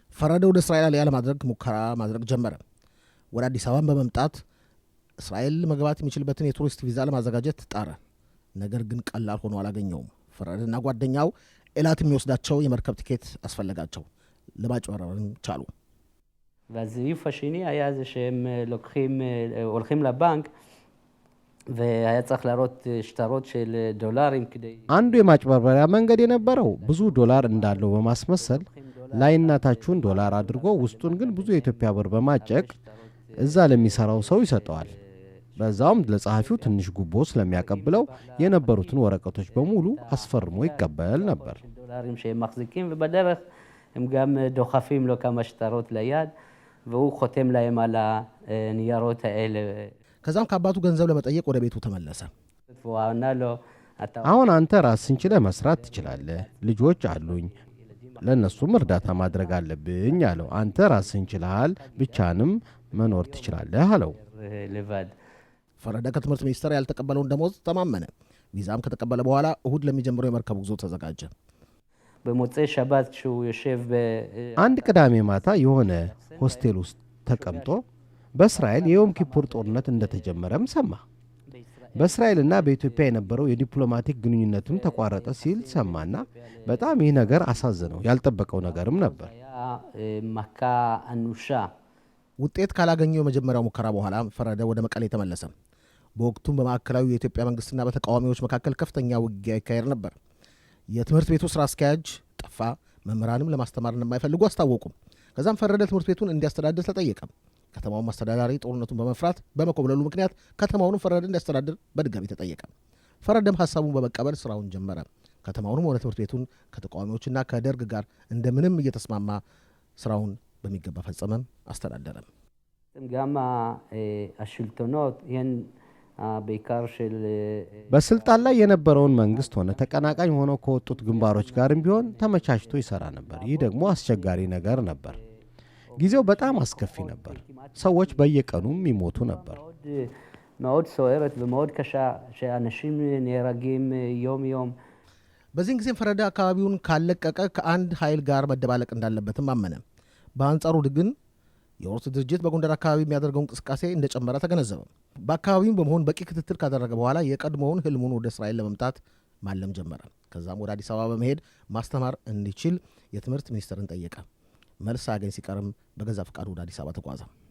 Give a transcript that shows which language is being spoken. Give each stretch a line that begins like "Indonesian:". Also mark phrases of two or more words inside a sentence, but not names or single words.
Amharic: ፈረደ ወደ እስራኤል አልያ ለማድረግ ሙከራ ማድረግ ጀመረ። ወደ አዲስ አበባን በመምጣት እስራኤል መግባት የሚችልበትን የቱሪስት ቪዛ ለማዘጋጀት ጣረ። ነገር ግን ቀላል ሆኖ አላገኘውም። ፈረደና ጓደኛው ኤላት የሚወስዳቸው የመርከብ ቲኬት አስፈለጋቸው። ለማጭበርበርም ቻሉ።
Hebrew: והזיוף השני היה זה שהם הולכים לבנק, והיה צריך להראות שטרות של דולרים כדי...
Amharic: አንዱ የማጭበርበሪያ መንገድ የነበረው ብዙ ዶላር እንዳለው በማስመሰል ላይና ታቹን ዶላር አድርጎ ውስጡን ግን ብዙ የኢትዮጵያ ብር በማጨቅ እዛ ለሚሰራው ሰው ይሰጠዋል። በዛውም ለጸሐፊው ትንሽ ጉቦ ስለሚያቀብለው የነበሩትን ወረቀቶች በሙሉ አስፈርሞ ይቀበል ነበር።
Hebrew: דולרים שהם מחזיקים, ובדרך הם גם דוחפים לו כמה שטרות ליד, והוא חותם להם על הניירות האלה.
Amharic: ከዛም ከአባቱ ገንዘብ ለመጠየቅ ወደ ቤቱ ተመለሰ።
Hebrew: והוא ענה לו,
Amharic: አሁን አንተ ራስህን ችለህ መስራት ትችላለህ፣ ልጆች አሉኝ፣ ለእነሱም እርዳታ ማድረግ አለብኝ አለው። አንተ ራስህን ችለሃል፣ ብቻንም መኖር ትችላለህ አለው።
Hebrew: לבד.
Amharic: ፈረደ ከትምህርት ሚኒስቴር ያልተቀበለውን ደሞዝ ተማመነ። ቪዛም ከተቀበለ በኋላ እሁድ ለሚጀምረው የመርከብ ጉዞ ተዘጋጀ።
Hebrew: במוצאי שבת כשהוא יושב
Amharic: አንድ ቅዳሜ ማታ የሆነ ሆስቴል ውስጥ ተቀምጦ በእስራኤል የዮም ኪፑር ጦርነት እንደተጀመረም ሰማ። በእስራኤልና በኢትዮጵያ የነበረው የዲፕሎማቲክ ግንኙነትም ተቋረጠ ሲል ሰማና በጣም ይህ ነገር አሳዘነው። ያልጠበቀው ነገርም ነበር።
Hebrew: מכה אנושה.
Amharic: ውጤት ካላገኘው የመጀመሪያው ሙከራ በኋላ ፈረደ ወደ መቀሌ ተመለሰ። በወቅቱም በማዕከላዊ የኢትዮጵያ መንግስትና በተቃዋሚዎች መካከል ከፍተኛ ውጊያ ይካሄድ ነበር። የትምህርት ቤቱ ስራ አስኪያጅ ጠፋ። መምህራንም ለማስተማር እንደማይፈልጉ አስታወቁም። ከዛም ፈረደ ትምህርት ቤቱን እንዲያስተዳድር ተጠየቀ። ከተማውን አስተዳዳሪ ጦርነቱን በመፍራት በመኮብለሉ ምክንያት ከተማውንም ፈረደ እንዲያስተዳድር በድጋሚ ተጠየቀ። ፈረደም ሀሳቡን በመቀበል ስራውን ጀመረ። ከተማውንም ሆነ ትምህርት ቤቱን ከተቃዋሚዎችና ከደርግ ጋር እንደምንም እየተስማማ ስራውን በሚገባ ፈጸመ፣ አስተዳደረ።
Hebrew: גם השלטונות הן בעיקר של
Amharic: በስልጣን ላይ የነበረውን መንግስት ሆነ ተቀናቃኝ ሆነው ከወጡት ግንባሮች ጋርም ቢሆን ተመቻችቶ ይሰራ ነበር። ይህ ደግሞ አስቸጋሪ ነገር ነበር። ጊዜው በጣም አስከፊ ነበር። ሰዎች በየቀኑም ይሞቱ ነበር።
Hebrew: מאוד סוערת ומאוד קשה שאנשים נהרגים יום יום.
Amharic: በዚህን ጊዜም ፈረደ አካባቢውን ካለቀቀ ከአንድ ኃይል ጋር መደባለቅ እንዳለበትም አመነ። በአንጻሩ ግን የኦርት ድርጅት በጎንደር አካባቢ የሚያደርገው እንቅስቃሴ እንደጨመረ ተገነዘበ። በአካባቢው በመሆን በቂ ክትትል ካደረገ በኋላ የቀድሞውን ህልሙን ወደ እስራኤል ለመምጣት ማለም ጀመረ። ከዛም ወደ አዲስ አበባ በመሄድ ማስተማር እንዲችል የትምህርት ሚኒስትርን ጠየቀ። መልስ አገኝ ሲቀርም በገዛ ፈቃዱ ወደ አዲስ አበባ ተጓዘ።